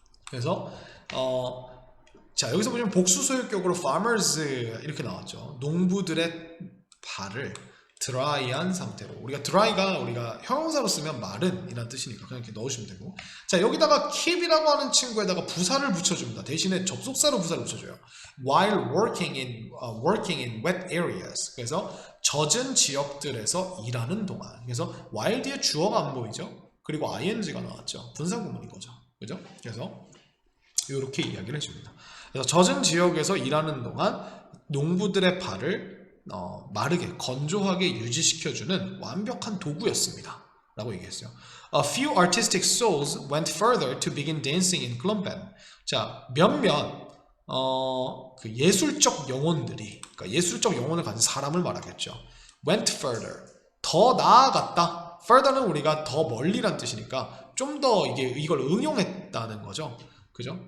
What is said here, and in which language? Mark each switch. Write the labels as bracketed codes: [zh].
[ko] 그래서 자, 여기서 보시면 복수 소유격으로 farmers 이렇게 나왔죠. 농부들의 발을 드라이한 상태로. 우리가 드라이가 우리가 형용사로 쓰면 마른 이란 뜻이니까 그냥 이렇게 넣으시면 되고. 자, 여기다가 keep이라고 하는 친구에다가 부사를 붙여줍니다. 대신에 접속사로 부사를 붙여줘요. [en] while working in wet areas. [ko] 그래서 젖은 지역들에서 일하는 동안. 그래서 while 뒤에 주어가 안 보이죠. 그리고 ing가 나왔죠. 분사구문인 거죠. 그죠? 그래서 이렇게 이야기를 해줍니다. 그래서 젖은 지역에서 일하는 동안 농부들의 발을 마르게 건조하게 유지시켜주는 완벽한 도구였습니다 라고 얘기했어요. [en] A few artistic souls went further to begin dancing in Klompen. [ko] 자, 몇몇 그 예술적 영혼들이, 그러니까 예술적 영혼을 가진 사람을 말하겠죠. [en] went further, [ko] 더 나아갔다. further는 우리가 더 멀리란 뜻이니까 좀 더 이걸 응용했다는 거죠. 그죠?